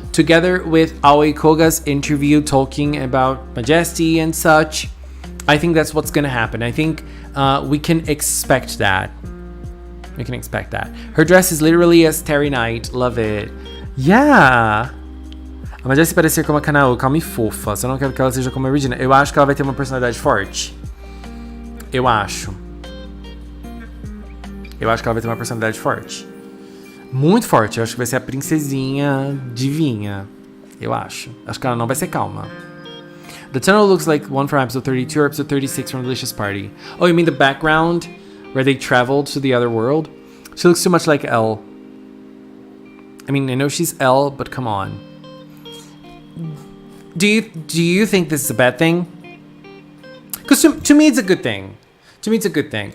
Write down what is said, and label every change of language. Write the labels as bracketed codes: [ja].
[en] Together with Aoi Koga's interview talking about Majesty and such, I think that's what's gonna happen. I think we can expect that. We can expect that. Her dress is literally a Starry Night. Love it. Yeah! [pt] A Majesty parecer como a Kanao, calma e fofa. Só não quero que ela seja como a Regina. Eu acho que ela vai ter uma personalidade forte. Eu acho que ela vai ter uma personalidade forte. Muito forte. Eu acho que vai ser a princesinha divinha. Eu acho. Acho que ela não vai ser calma. [en] The tunnel looks like one from episode 32 or episode 36 from Delicious Party. Oh, you mean the background where they traveled to the other world? She looks too much like Elle. I mean, I know she's Elle, but come on. Do you think this is a bad thing? Because to me, it's a good thing. To me, it's a good thing.